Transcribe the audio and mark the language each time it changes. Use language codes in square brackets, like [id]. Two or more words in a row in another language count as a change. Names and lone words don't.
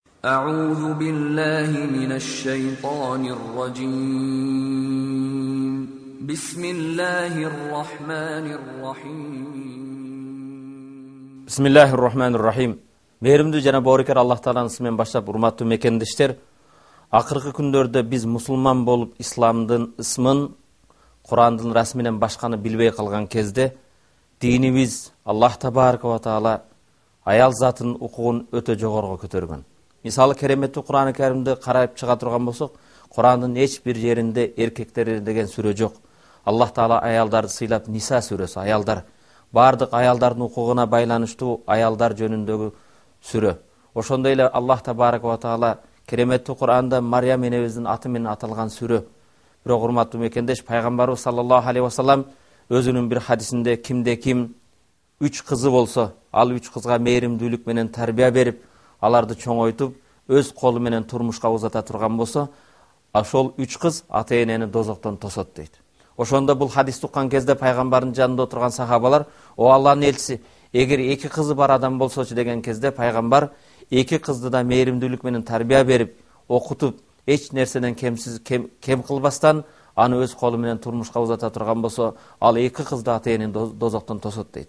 [ar] أعوذ بالله من الشيطان الرجيم بسم الله الرحمن الرحيم بسم الله الرحمن الرحيم. [ky] Мээримдүү жана боорукер Аллах Тааланын исминен баштап, урматтуу мекендештер, акыркы күндөрдө биз мусулман болуп исламдын ысмын, Курандын расминен башканы билбей калган кезде, динибиз Аллах [ar] تبارك وتعالى [ky] аял затынын укугун өтө жогорго көтөргөн. Мисалы кереметтүү Куран-ы Каримди карап чыга турган болсок, Курандын эч бир жеринде эркектер деген сүрө жок. Аллах Таала аялдарды сыйлап Ниса сүрөсү, аялдар бардык аялдардын укугуна байланыштуу аялдар жөнүндөгү сүрө. Ошондой эле Аллах [ar] تبارك وتعالى [ky] кереметтүү Куранда Марьям энебиздин аты менен аталган сүрө. Бирок урматтуу мекендеш, пайгамбарыбыз [ar] صلى الله عليه وسلم [ky] өзүнүн бир хадисинде кимде ким 3 кызы болсо, ал 3 кызга мээримдүүлүк менен тарбия берип, аларды чоңойтуп, өз колу менен турмушка узата турган болсо, ошол 3 кыз ата-энени дозоктон тосот дейт. Ошондо бул хадисти уккан кезде пайгамбардын жанында отурган сахабалар, "О Аллахтын элчиси, эгер 2 кызы бар адам болсочу" деген кезде пайгамбар 2 кызды да мээримдүүлүк менен тарбия берип, окутуп, эч нерседен кем кылбастан аны өз колу менен турмушка узата турган болсо, ал 2 кызды ата-энени дозоктон тосот дейт.